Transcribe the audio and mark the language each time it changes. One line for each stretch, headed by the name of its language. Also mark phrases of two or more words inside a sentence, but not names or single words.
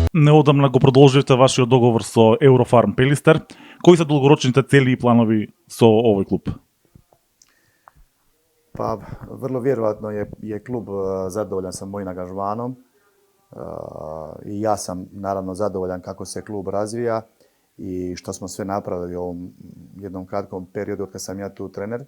Macedonian: неодамна го продолживте вашиот договор со Eurofarm Пелистер. Кои се долгорочните цели и планови со овој клуб?
Croatian: Pa vrlo vjerojatno je klub zadovoljan sa mojim angažmanom i ja sam naravno zadovoljan kako se klub razvija i što smo sve napravili u ovom jednom kratkom periodu od kad sam ja tu trener.